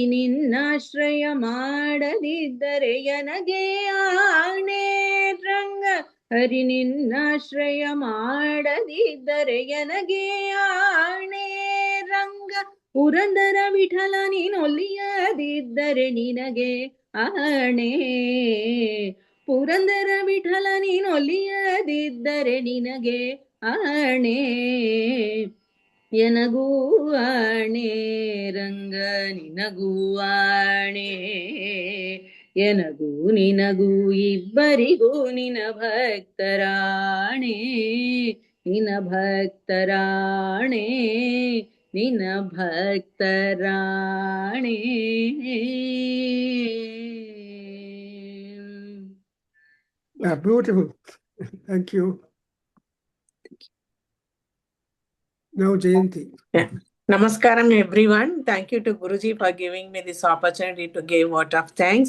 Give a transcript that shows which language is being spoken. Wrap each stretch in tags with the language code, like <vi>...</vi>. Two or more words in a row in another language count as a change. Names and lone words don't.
<kn>ನಿನ್ನಾಶ್ರಯ ಮಾಡದಿದ್ದರೆ ಎನಗೆ ಆಣೆ ರಂಗ ಹರಿ ನಿನ್ನಾಶ್ರಯ ಮಾಡದಿದ್ದರೆ ಎನಗೆ ಆಣೆ ರಂಗ ಪುರಂದರ ವಿಠಲ ನೀನೊಲಿಯದಿದ್ದರೆ ನಿನಗೆ ಆಣೆ ಪುರಂದರ ವಿಠಲ ನೀನೊಲಿಯದಿದ್ದರೆ ನಿನಗೆ ಆಣೆ ಎನಗೂ ಆಣೆ ರಂಗ ನಿನಗೂ ಆಣೆ ಎನಗೂ ನಿನಗೂ ಇಬ್ಬರಿಗೂ ನಿನ ಭಕ್ತರಾಣೆ ನಿನ ಭಕ್ತರಾಣೆ ನಿನ ಭಕ್ತರಾಣೆ</kn> <en>Yeah, beautiful. Thank you. Now, Jayanti. Yeah. Namaskaram, everyone. Thank you to Guruji for giving me this opportunity to give word of thanks.</en>